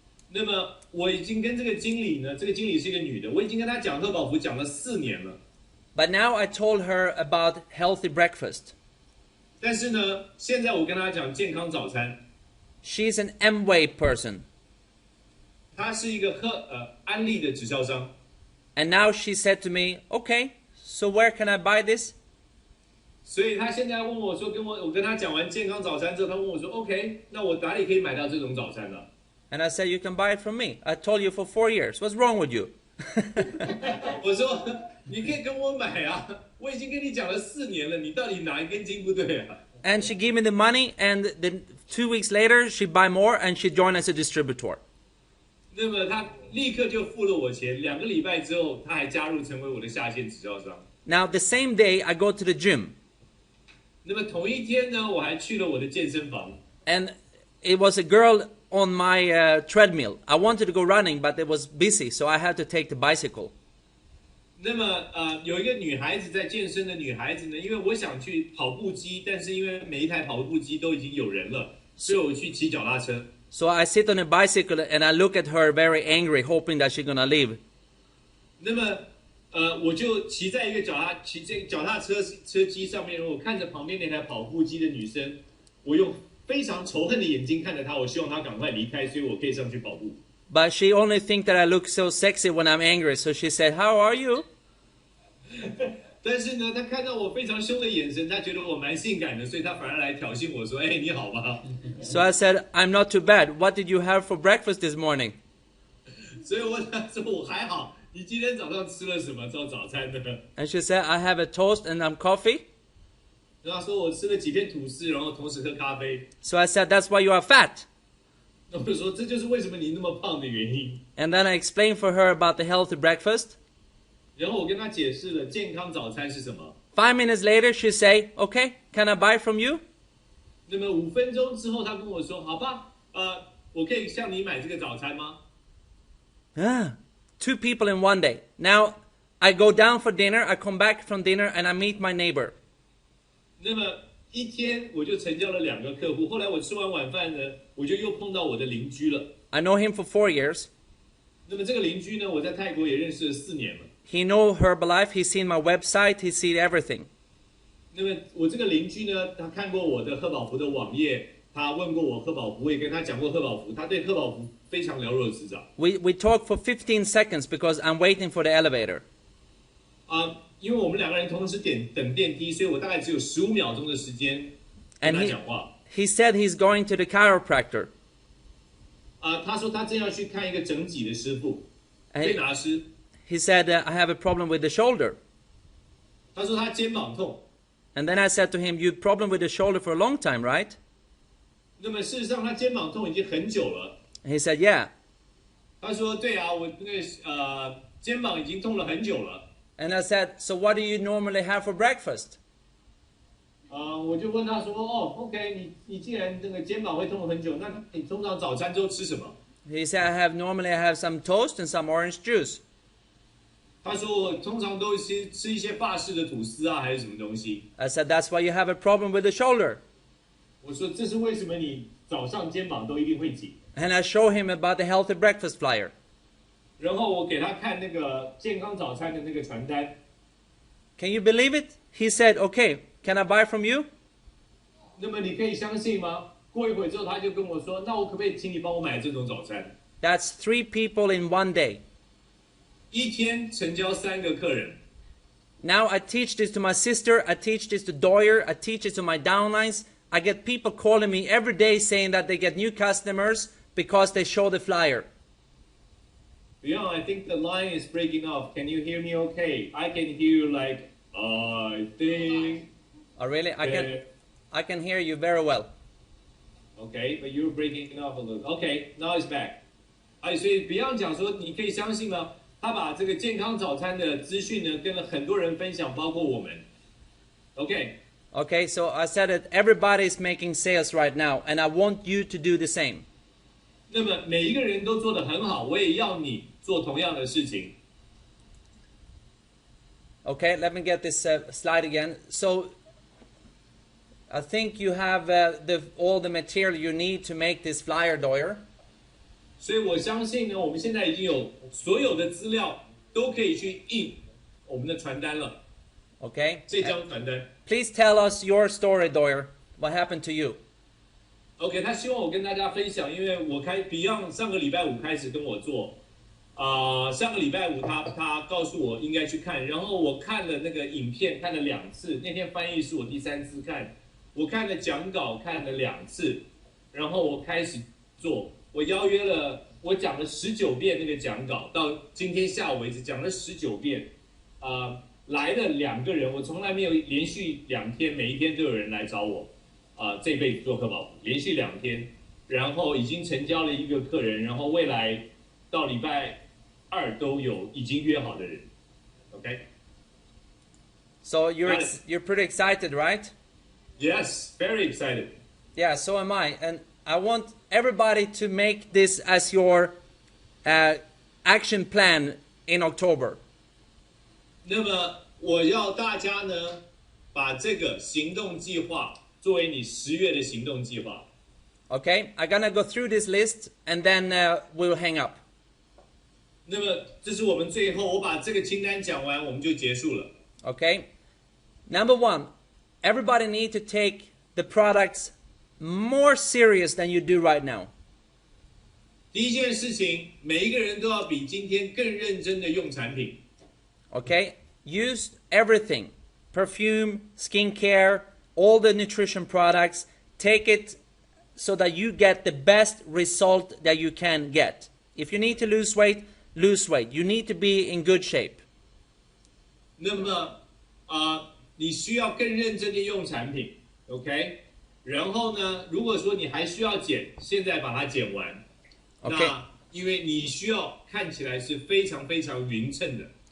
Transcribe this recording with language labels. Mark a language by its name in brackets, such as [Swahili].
[Chinese] 那么我已经跟这个经理呢，这个经理是一个女的，我已经跟她讲贺宝福讲了4年了。 [English] But now I told her about healthy breakfast. [Chinese] 但是呢，现在我跟她讲健康早餐。 [English] She's an Amway person. [Chinese] 她是一个安利的直销商。 [English] And now she said to me, "Okay, so where can I buy this?" [Chinese] 所以她现在问我说，我跟她讲完健康早餐之后，她问我说 ，OK， 那我哪里可以买到这种早餐呢？ [English] And I said, "You can buy it from me. I told you for 4 years. What's wrong with you?" [Chinese] 我说你可以跟我买啊，我已经跟你讲了4年了，你到底哪一根筋不对啊？ [English] And she gave me the money, and then 2 weeks later, she buy more, and she joined as a distributor. [Chinese] 那么他立刻就付了我钱，2个礼拜之后，他还加入成为我的下线直销商。 [English] Now, the same day, I go to the gym. [Chinese] 那么同一天呢，我还去了我的健身房。 [English] And it was a girl on my treadmill. I wanted to go running, but it was busy, so I had to take the bicycle. [Chinese] 那么有一个女孩子在健身的女孩子呢，因为我想去跑步机，但是因为每一台跑步机都已经有人了，所以我去骑脚踏车。 [English] So I sit on a bicycle and I look at her very angry, hoping that she's gonna leave. [Chinese] 那么我就骑在一个脚踏车机上面，我看着旁边那台跑步机的女生，我用非常仇恨的眼睛看着她，我希望她赶快离开，所以我可以上去跑步。 [English] But she only thinks that I look so sexy when I'm angry, so she said, "How are you?" [Chinese] 但是呢，她看到我非常凶的眼神，她觉得我蛮性感的，所以她反而来挑衅我说：“哎，你好吗？” [English] So I said, "I'm not too bad. What did you have for breakfast this morning?" [Chinese] 所以我问她说：“我还好。你今天早上吃了什么做早餐呢？” [English] And she said, "I have a toast and some coffee." [Chinese] 然后她说我吃了几片吐司，然后同时喝咖啡。 [English] So I said, "That's why you are fat." [Chinese] 那我就说这就是为什么你那么胖的原因。 [English] And then I explained for her about the healthy breakfast. [Chinese] 然后我跟她解释了健康早餐是什么。 [English] 5 minutes later, she say, "Okay, can I buy from you?" [Chinese] 那么5分钟之后，她跟我说：“好吧，我可以向你买这个早餐吗？” [English] Ah, 2 people in one day. Now I go down for dinner, I come back from dinner, and I meet my neighbor. [Chinese] 那么一天我就成交了2个客户。后来我吃完晚饭呢，我就又碰到我的邻居了。 [English] I know him for 4 years. [Chinese] 那么这个邻居呢，我在泰国也认识了4年了。 [English] He know Herbalife. He's seen my website. He's seen everything. [Chinese] 那么我这个邻居呢，他看过我的贺宝福的网页，他问过我贺宝福，我也跟他讲过贺宝福，他对贺宝福非常了若指掌。 [English] We talk for 15 seconds because I'm waiting for the elevator. [Chinese] 因为我们2个人同时等电梯，所以我大概只有15秒钟的时间跟 [English] And [Chinese] 他讲话。 [English] he said he's going to the chiropractor. [Chinese] 他说他正要去看一个整脊的师傅， [English] And [Chinese] 推拿师。 [English] he said, I have a problem with the shoulder. [Chinese] 他说他肩膀痛。 [English] And then I said to him, you had problem with the shoulder for a long time, right? [Chinese] 那么事实上他肩膀痛已经很久了。 [English] And he said, yeah. [Chinese] 他说对啊，我那个肩膀已经痛了很久了。 [English] And I said, so what do you normally have for breakfast? [Chinese] 我就问他说，OK， 你既然那个肩膀会痛很久，那你通常早餐都吃什么？ [English] He said, normally I have some toast and some orange juice. [Chinese] 他说我通常都吃一些法式的吐司啊，还是什么东西。 [English] I said, that's why you have a problem with the shoulder. [Chinese] 我说这是为什么你早上肩膀都一定会紧。 [English] And I show him about the healthy breakfast flyer. [Chinese] 然后我给他看那个健康早餐的那个传单。 [English] Can you believe it? He said, okay, can I buy from you? [Chinese] 那么你可以相信吗？过一会之后他就跟我说，那我可不可以请你帮我买这种早餐？ [English] That's 3 people in one day. [Chinese] 一天成交3个客人。 [English] Now I teach this to my sister, I teach this to Doyer, I teach it to my downlines. I get people calling me every day saying that they get new customers because they show the flyer. Beyond, I think the line is breaking off. Can you hear me okay? I can hear you like, I think. Oh really? I can hear you very well. Okay, but you're breaking off a little. Okay, now it's back. [Chinese] 所以 Beyond 讲说，你可以相信吗？他把这个健康早餐的资讯呢，跟了很多人分享，包括我们。 [English] Okay. Okay, so I said that everybody is making sales right now, and I want you to do the same. [Chinese] 那么每一个人都做得很好，我也要你做同样的事情。 [English] Okay, let me get this slide again. So I think you have all the material you need to make this flyer, Doyer. [Chinese] 所以我相信呢，我们现在已经有所有的资料都可以去印我们的传单了。 [English] Okay. [Chinese] 这张传单。 [English] Please tell us your story, Doyer. What happened to you? [Chinese] OK， 他希望我跟大家分享，因为我Beyond 上个礼拜5开始跟我做，上个礼拜5他告诉我应该去看，然后我看了那个影片看了2次，那天翻译是我第3次看，我看了讲稿看了2次，然后我开始做，我邀约了，我讲了19遍那个讲稿，到今天下午为止讲了19遍，来了2个人，我从来没有连续2天，每一天都有人来找我。这辈子做贺宝福，连续2天，然后已经成交了1个客人，然后未来到礼拜2都有已经约好的人。 [English] OK。 So Got it. you're pretty excited, right? Yes, very excited. Yeah, so am I. And I want everybody to make this as your action plan in October. [Chinese] 那么我要大家呢，把这个行动计划作为你10月的行动计划。 [English] Okay? I'm gonna go through this list and then we'll hang up. [Chinese] 那么这是我们最后，我把这个清单讲完，我们就结束了。 [English] Okay? Number one, everybody need to take the products more serious than you do right now. [Chinese] 第一件事情，每一个人都要比今天更认真的用产品。 [English] Okay? Use everything. Perfume, skincare, all the nutrition products. Take it so that you get the best result that you can get. If you need to lose weight, lose weight. You need to be in good shape. [Chinese] 那么你需要更认真的用产品 ，OK？然后呢，如果说你还需要减，现在把它减完。 [English] OK。 [Chinese] 那因为你需要看起来是非常非常匀称的。